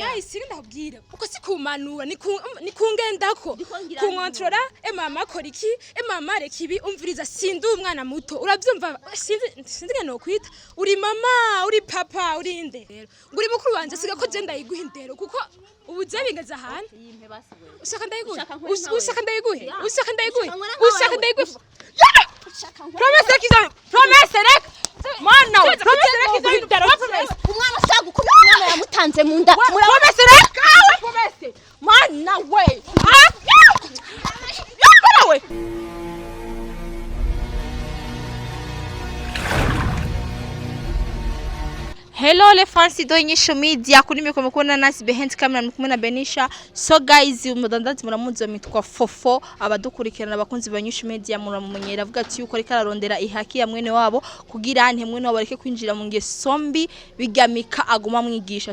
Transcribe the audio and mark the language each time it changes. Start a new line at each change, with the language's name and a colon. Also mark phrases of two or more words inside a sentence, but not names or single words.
Rundi: nahise ndakubwira uko sikumanura ni kungendako kunkontrola mama akora iki mama reka ibi umviriza sindi umwana muto urabyumva sinzi ngene nokwita uri mama uri papa uri inde rero nguri mukuru wanje siga ko je ndayiguha indero kuko ubu je bingeze ahantu ushaka ndayiguhe promesse rek mana umwana ashaka gukubita umwana yamutanze mu nda promesse rek promesse mana we we
French: Hello les fans
Rundi: do INYISHU media kuri miko mukubona nasi
English: behind camera
Rundi: mukumwe na Benisha.
English: So guys
Rundi: umudandazi muramuzi mitwa Fofo abadukurikirana abakunzi ba INYISHU media muramumenyera avuga ati yuko reka ararondera ihaki ya mwene wabo kugira ante mwene wabo bareke kwinjira mu ngesombi bigamika aguma mwigisha.